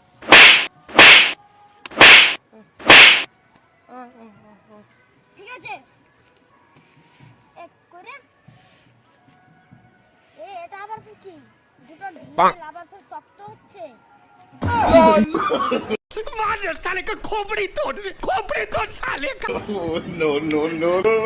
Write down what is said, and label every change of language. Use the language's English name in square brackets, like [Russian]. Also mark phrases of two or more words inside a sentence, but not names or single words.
[Bangla] ঠিক আছে, এক করে এটা আবার কি? দুটো ঢিল আবার খুব শক্ত হচ্ছে। [English] LOL! [Hindi] मार साले का खोपड़ी तोड़ साले का। [English] No, no, no.